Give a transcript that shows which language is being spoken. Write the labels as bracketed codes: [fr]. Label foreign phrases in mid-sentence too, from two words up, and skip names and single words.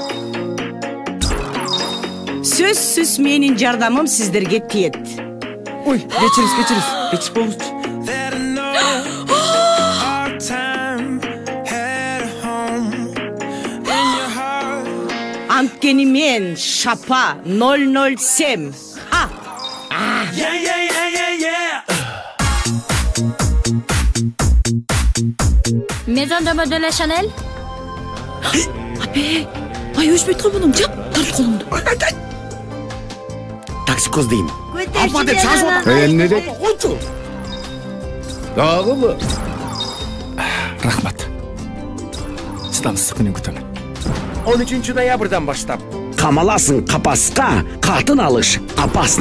[ky] Сөзсүз менин жардамым сиздерге тиет. Ой, кечириз. Кечирип болчу. Анткени мен Шапа 007. Ха. [fr] Maison de mode de la Chanel? [ky] Abi, ay өшпөйт кой мунун, жап, тарт колуңду. Таксикоз дейм. Апа деп шашып Эмне деп? Койчу. Дагыбы? Рахмат. Чыдамсыздык менен күтөмүн. 13 ноябрдан баштап камаласың капаска, катын алыш опасно.